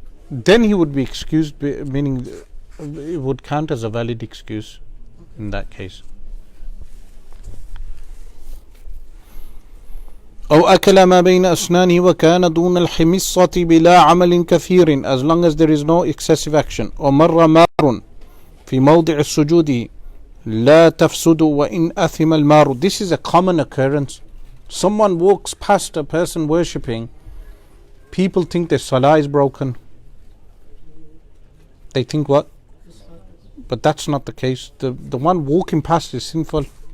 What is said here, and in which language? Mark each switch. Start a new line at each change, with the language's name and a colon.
English: Then he would be excused, meaning it would count as a valid excuse in that case.
Arabic: أو أكل ما بين أسنانه وكان دون الحمصة بلا عمل كثير,
English: as long as there is no excessive action.
Arabic: أو مر مار في موضع السجود لا تفسد وإن أثم المار.
English: This is a common occurrence. Someone walks past a person worshipping, people think their salah is broken. They think what? But that's not the case. The one walking past is sinful.